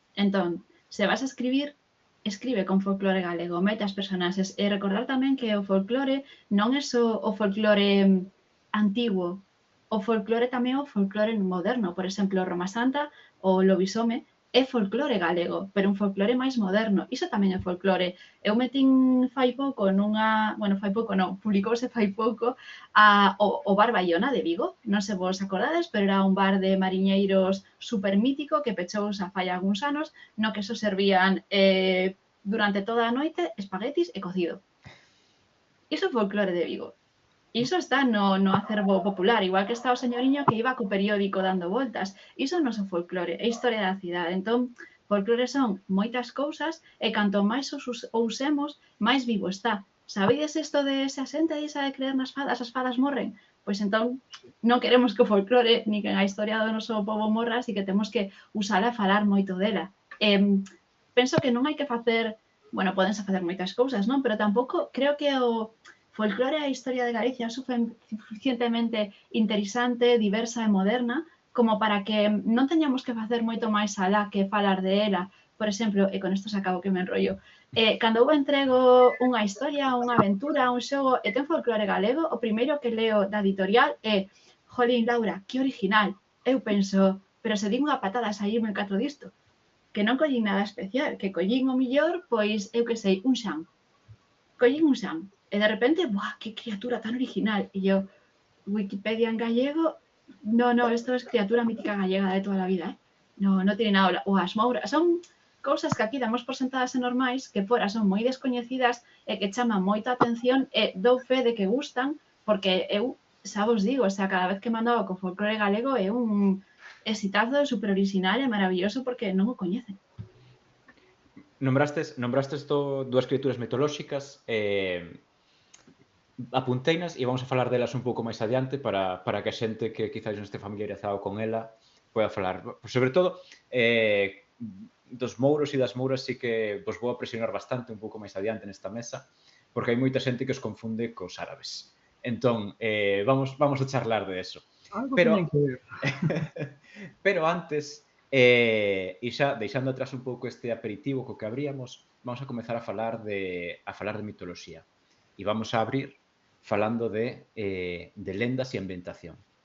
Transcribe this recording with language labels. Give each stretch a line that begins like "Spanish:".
Galician: Entón, se vas a escribir, escribe con folclore galego, mete as personaxes e recordar tamén que o folclore non é só o folclore antigo, o folclore tamén é o folclore moderno, por exemplo, Roma Santa ou Lobisome é folclore galego, pero un folclore máis moderno. Iso tamén é folclore. Eu metín fai pouco nunha... Bueno, fai pouco non, publicouse fai pouco o bar Baiona de Vigo. Non se vos acordades, pero era un bar de mariñeiros super mítico que pechou xa fai algúns anos, no que só servían durante toda a noite espaguetis e cocido. Iso é folclore de Vigo. Iso está no acervo popular, igual que está o señoriño que iba co periódico dando voltas. Iso non é folclore, é historia da cidade. Entón, folclore son moitas cousas e canto máis os usemos, máis vivo está. Sabedes isto de se a xente deixa de creer nas fadas, as fadas morren? Pois entón, non queremos que o folclore ni que a historia do noso pobo morra, así que temos que usala e falar moito dela. Penso que non hai que facer... Bueno, podense facer moitas cousas, non? Pero tampouco creo que o folclore a historia de Galicia é suficientemente interesante, diversa e moderna como para que non teñamos que facer moito máis alá que falar de ela. Por exemplo, e con isto se acabo que me enrollo, cando eu entrego unha historia, unha aventura, un xogo e ten folclore galego, o primeiro que leo da editorial é jolín, Laura, que original. Eu penso, pero se di unha patada saírme 4 disto. Que non collín nada especial, que collín o millor, pois, eu que sei, un xan. Collín un xan. E de repente,
Spanish: ¡buah, qué criatura tan original! Y yo, Wikipedia en gallego, no, esto es criatura mítica gallega de toda la vida, ¿eh? No tiene nada.
Galician: O as mouras, son cousas que aquí damos por sentadas e normais, que fora son moi descoñecidas e que chaman moita atención e dou fe de que gustan, porque eu, xa vos digo, o sea, cada vez que mandaba con folclore galego é un exitazo super original e maravilloso porque non o coñecen. Nombrastes dúas criaturas mitolóxicas apunteinas e vamos a falar delas un pouco máis adiante para que a xente que quizás non este familiarizado con ela poida falar. Sobre todo, dos mouros e das mouras sí que vos vou a presionar bastante un pouco máis adiante nesta mesa, porque hai moita xente que os confunde cos árabes. Entón, vamos a charlar de eso. Pero antes, e xa deixando atrás un pouco este aperitivo co que abríamos, vamos a comezar a falar de mitoloxía. E vamos a abrir falando de lendas e ambientación.